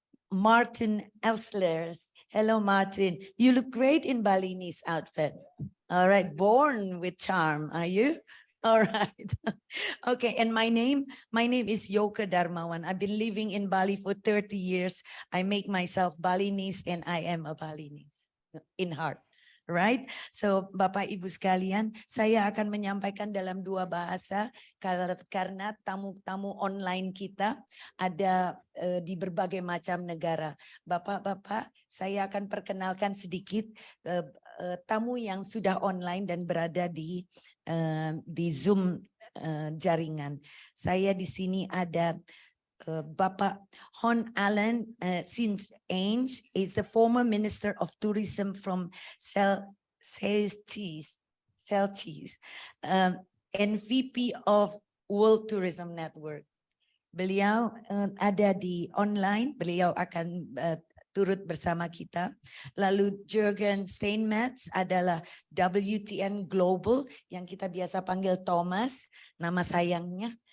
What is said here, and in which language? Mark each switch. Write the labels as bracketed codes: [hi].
[en] Martin Elslers. Hello, Martin. You look great in Balinese outfit. All right, born with charm, are you? All right. Okay, and my name is Yoka Darmawan. I've been living in Bali for 30 years. I make myself Balinese and I am a Balinese in heart. Right? [id] So Bapak Ibu sekalian, saya akan menyampaikan dalam dua bahasa karena tamu-tamu online kita ada di berbagai macam negara. Bapak-bapak, saya akan perkenalkan sedikit tamu yang sudah online dan berada di Zoom jaringan. Saya di sini ada Bapak [en] Hon Allen Sins Ainge is the former Minister of Tourism from Celtics, and VP of World Tourism Network. [id] Beliau ada di online, beliau akan turut bersama kita. Lalu Jürgen Steinmetz adalah WTN Global yang kita biasa panggil Thomas, nama sayangnya.